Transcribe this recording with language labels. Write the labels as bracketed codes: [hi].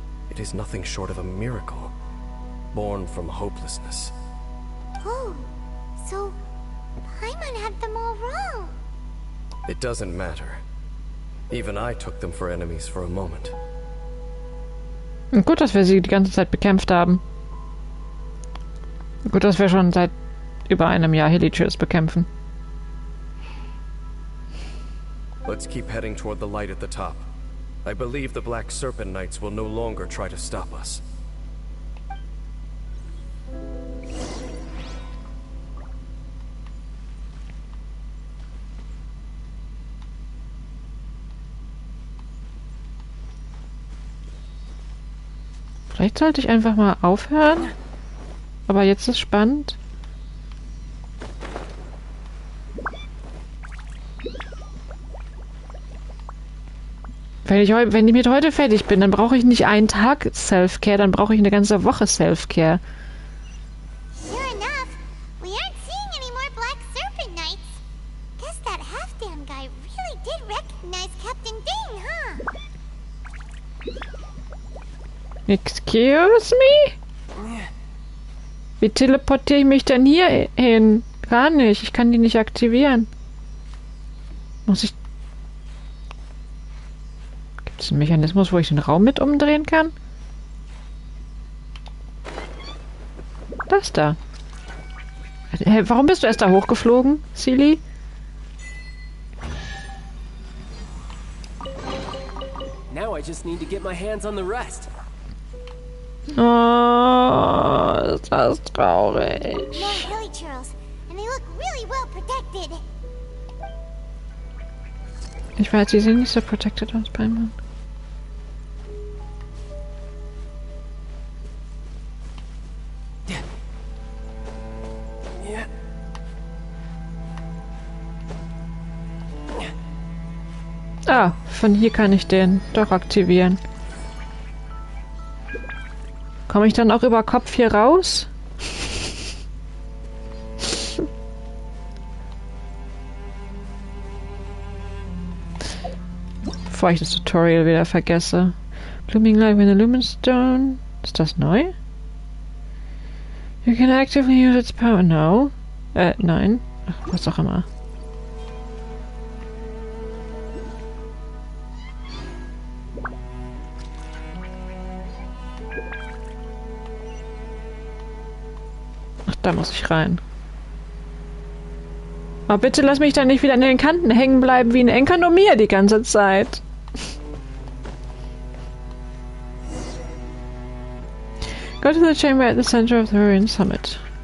[en] It is nothing short of a miracle, born from hopelessness. Oh, so Paimon had them all wrong. It doesn't matter. Even I took them for enemies for a moment. [de] Gut, dass wir sie die ganze Zeit bekämpft haben. Gut, dass wir schon seit über einem Jahr Hilichurls bekämpfen. [en] Let's keep heading toward the light at the top. I believe the Black Serpent Knights will no longer try to stop us. [de] Vielleicht sollte ich einfach mal aufhören. Aber jetzt ist spannend. Wenn ich mit heute fertig bin, dann brauche ich nicht einen Tag Self-Care, dann brauche ich eine ganze Woche Self-Care. [en] Sure enough, we aren't seeing any more Black Serpent Knights. Guess that Halfdan guy really did recognize Captain Ding, huh? Excuse me? [de] Wie teleportiere ich mich denn hier hin? Gar nicht. Ich kann die nicht aktivieren. Muss ich... Gibt es einen Mechanismus, wo ich den Raum mit umdrehen kann? Das da. Hä, warum bist du erst da hochgeflogen, Silly? [en] Now I just need to get my hands on the rest. [de] Oh, ist das traurig. [en] More Hilichurls, and they look really well protected. [de] Ich weiß, sie sehen nicht so protected aus, Paimon. Ah, von hier kann ich den doch aktivieren. Komme ich dann auch über Kopf hier raus? Bevor ich das Tutorial wieder vergesse. Blooming Life in the Lumenstone. Ist das neu? [en] You can actively use its power now. [de] Nein. Ach, was auch immer. Ach, da muss ich rein. Aber bitte lass mich da nicht wieder an den Kanten hängen bleiben wie ein Enkanomier die ganze Zeit. [en] Go to the chamber at the center of the ruined summit.